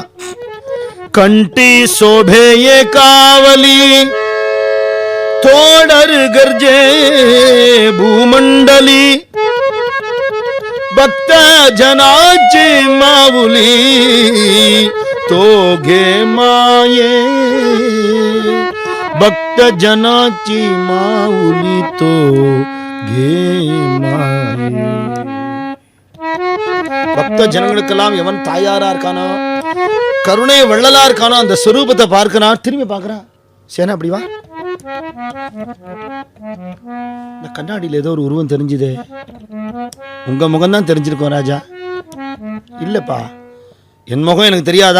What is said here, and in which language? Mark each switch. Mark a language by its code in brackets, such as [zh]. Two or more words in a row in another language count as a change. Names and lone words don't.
[mr] कंठी शोभेये कावली तोडरु गर्जे भूमंडळी भक्त जनाची माऊली तो घे माये, भक्त जनाची माऊली तो घे माये. [ta] பக்த ஜனங்களுக்கெல்லாம் எவன் தாயாரா இருக்கானோ, கருணை வள்ளலா இருக்கானோ, அந்த ஸ்வரூபத்தை பார்க்கிறான். திரும்பி பார்க்கறான். சேனா அப்படி வா. இந்த கண்ணாடியில் ஏதோ ஒரு உருவம் தெரிஞ்சுதே. உங்க முகம் தான் தெரிஞ்சிருக்கோம் ராஜா. இல்லப்பா, என் முகம் எனக்கு தெரியாதா?